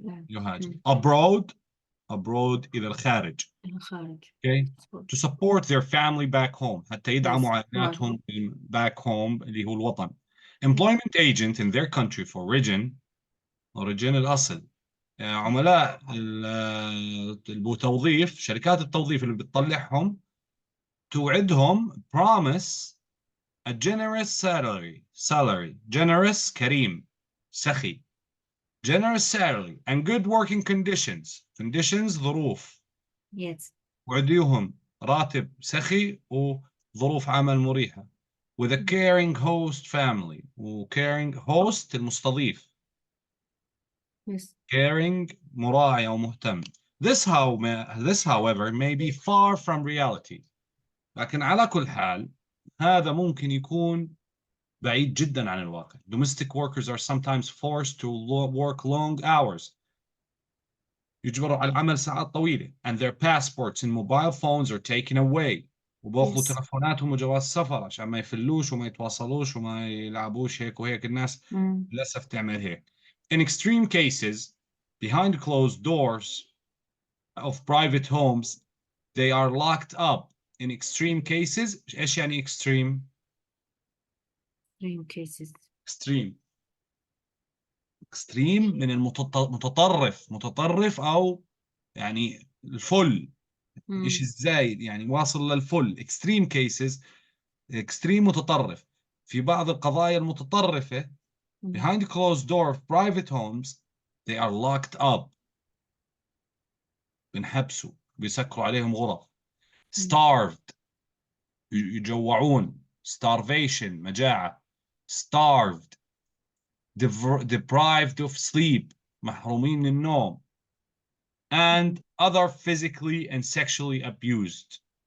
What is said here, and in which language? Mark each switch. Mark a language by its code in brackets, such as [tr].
[ar] يهاجر. Abroad إلى الخارج. [en] Okay. To support their family back home. [ar] حتى يدعموا عائلاتهم [en] back home [ar] اللي هو الوطن. [en] Employment agent in their country for origin الأصل. [ar] عملاء التوظيف، شركات التوظيف اللي بتطلعهم توعدهم [en] promise a generous salary. [ar] Generous كريم سخي. [en] Generous salary and good working conditions. [ar] ظروف. [en] Yes. [ar] وعديهم راتب سخي وظروف عمل مريحة. [en] With a caring host family. caring host المستضيف. Yes. [ar] Caring مراعي أو مهتم. [en] This however may be far from reality. [ar] لكن على كل حال هذا ممكن يكون بعيد جدا عن الواقع. [en] Domestic workers are sometimes forced to work long hours. [ar] يجبروا على العمل ساعات طويلة. [en] And their passports and mobile phones are taken away. [ar] وباخذوا [en] Yes. [ar] تلفوناتهم وجواز سفر عشان ما يفلوش وما يتواصلوش وما يلعبوش هيك وهيك. الناس للأسف تعمل هيك. [en] In extreme cases, behind closed doors of private homes, they are locked up. In extreme cases, [ar] إيش يعني [en] extreme؟ Extreme cases. [ar] extreme من متطرف أو يعني الفل، إيش الزايد يعني واصل للفل. [en] extreme cases extreme متطرف. [ar] في بعض القضايا المتطرفة [en] behind closed door of private homes they are locked up. [ar] بنحبسوا، بيسكروا عليهم غرف. starved يجوعون. starvation مجاعة. [en] starved deprived of sleep [ar] محرومين من النوم. [en] and other physically and sexually abused.